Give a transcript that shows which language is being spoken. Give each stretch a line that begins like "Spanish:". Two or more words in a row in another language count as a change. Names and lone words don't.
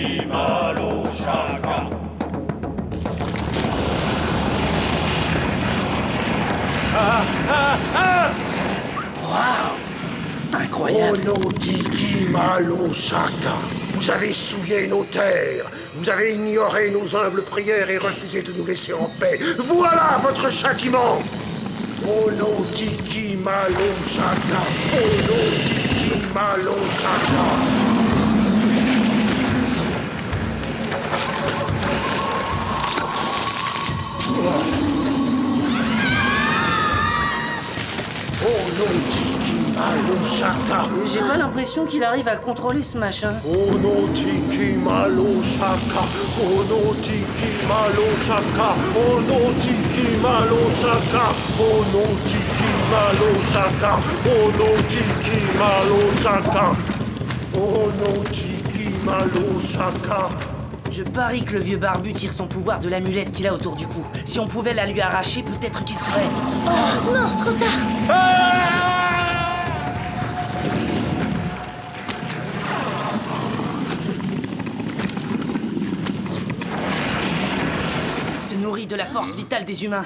French: Waouh! Incroyable! Onotiki Malo Shaka. Vous avez souillé nos terres. Vous avez ignoré nos humbles prières et refusé de nous laisser en paix. Voilà votre châtiment! Onotiki Malo Shaka. Onotiki Malo Shaka. Onotiki Malo Shaka. J'ai pas l'impression qu'il arrive à contrôler ce machin. Onotiki Malo Shaka. Onotiki Malo Shaka. Onotiki Malo Shaka. Onotiki Malo Shaka. Onotiki Malo Shaka. Onotiki Malo Shaka. Je parie que le vieux barbu tire son pouvoir de l'amulette qu'il a autour du cou. Si on pouvait la lui arracher, peut-être qu'il serait... Oh non, trop tard! Il se nourrit de la force vitale des humains.